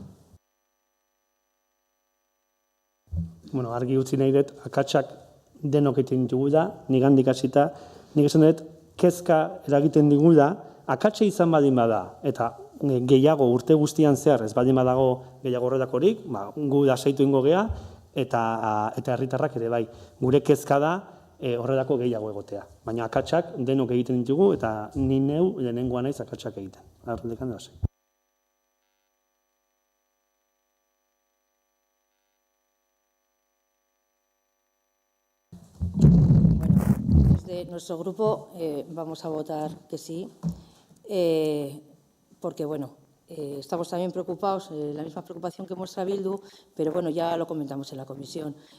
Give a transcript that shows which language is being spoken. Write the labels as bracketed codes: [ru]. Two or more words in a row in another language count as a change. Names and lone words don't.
[eu] Argi utzi nahi dut, akatsak denok egiten ditugu da, nigandik hasita, nik esan dut, kezka eragiten digu da, akatsa izan badin bada, eta gehiago urte guztian zehar, ez badin badago gehiago horretakorik, gu lasaitu ingo gea, eta herritarrak ere bai. Gure kezka da horretako gehiago egotea. Baina akatsak denok egiten ditugu, eta ni neu lehenengoa naiz akatsak egiten. Arreldekan da hasi. [es] Desde nuestro grupo vamos a votar que sí, porque estamos también preocupados, la misma preocupación que muestra Bildu, pero ya lo comentamos en la comisión.